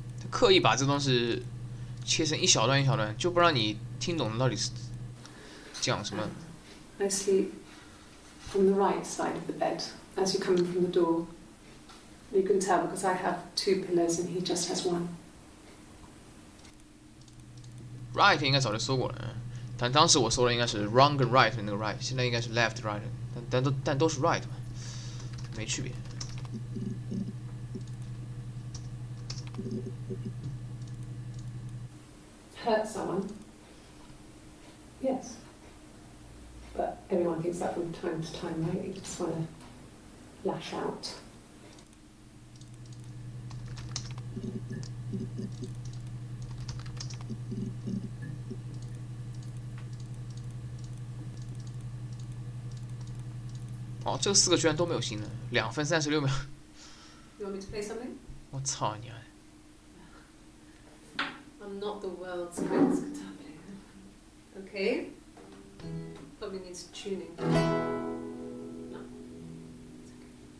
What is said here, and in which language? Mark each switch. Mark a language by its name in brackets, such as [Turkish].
[Chinese] 刻意把这东西切成一小段一小段，就不让你听懂到底是讲什么。 [English] I sleep on the right side of the bed as you come in from the door. You can tell because I have 2 pillows and he just has 1. [Chinese] Right 应该早就搜过了，但当时我搜的应该是 wrong 跟 right 的那个 right， 现在应该是 left right， 但都是 right 嘛，没区别。 [English] Hurt someone? Yes. But everyone thinks that from time to time, right? You just want to lash out. [Chinese] Oh, 这4个居然都没有新的，2分36秒。 [English] You want me to play something? [Chinese] 我操你！ [English] I'm not the world's greatest guitar player. Okay? Probably needs tuning. No. It's okay.